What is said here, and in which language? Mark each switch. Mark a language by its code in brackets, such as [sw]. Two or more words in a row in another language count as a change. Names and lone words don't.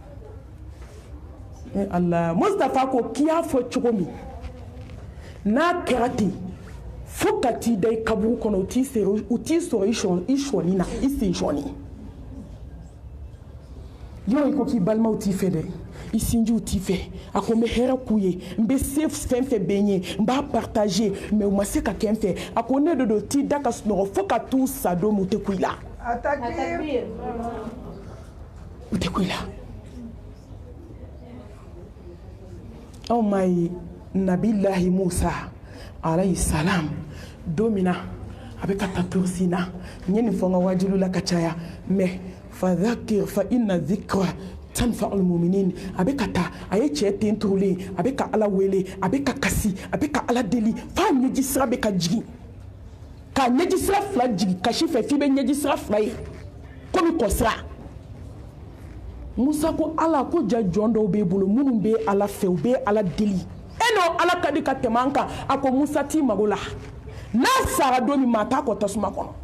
[bm] ala Mustafa ko k'i y'a fɔ cogo min n'a kɛra ten fo ka t'i da i kaburu kɔnɔ u t'i sɔrɔ i sɔni na i sen sɔni yɔrɔ i ko k'i balimaw t'i fɛ dɛ i sinjiw t'i fɛ a ko n bɛ hɛrɛ k'u ye n bɛ se fɛn fɛn bɛ n ye n b'a [fr] partager mais [bm] u ma se ka kɛ n fɛ a ko ne de don t'i da ka sunɔgɔ fo ka t'u sa don min u tɛ ku i la u tɛ ku i la anw m'a ye nabilahi Musa [ar] عليه السلام [bm] don min na a bɛ ka taa turusi na n ye nin fɔ n ka wajilu la ka caya mais [ar] فذكر فإن الذكرى تنفع المؤمنين [bm] a bɛ ka taa a ye cɛ ten turulen a bɛ ka ala wele a bɛ ka kasi a bɛ ka ala deli f'a ɲɛji sira bɛ ka jigin k'a ɲɛji sira fila jigin kasi fɛ f'i bɛ ɲɛji sira fila ye komi kɔsira Musa ko ala ko ja jɔn dɔw b'e bolo minnu bɛ ala fɛ u bɛ ala deli n'o ala ka di ka tɛmɛ an kan a ko Musa t'i mago la n'a sara don min maa t'a kɔ tasuma kɔnɔ